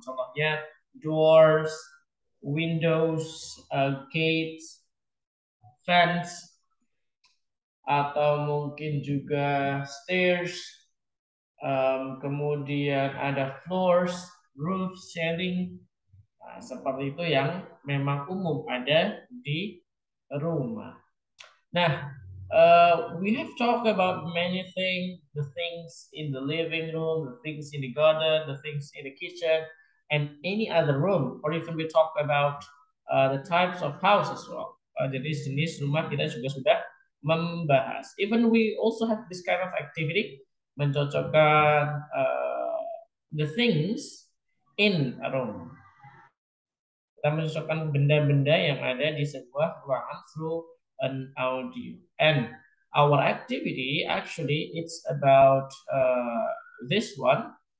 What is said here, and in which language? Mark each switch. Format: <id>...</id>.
<id>Contohnya</id> <en>doors, windows, gates, fence,</en> <id>atau mungkin juga</id> <en>stairs,</en> <id>kemudian ada</id> <en>floors, roof, ceiling.</en> <id>Nah, seperti itu yang memang umum ada di rumah.</id> <en>Nah, we have talked about many things, the things in the living room, the things in the garden, the things in the kitchen, and any other room, or even we talk about the types of house as well.</en> <id>Jenis-jenis rumah kita juga sudah membahas.</id> <en>Even we also have this kind of activity,</en> <id>mencocokkan</id> <en>the things in a room.</en> <id>Kita mencocokkan benda-benda yang ada di sebuah ruangan</id> <en>through an audio. And our activity actually it's about this one.</en>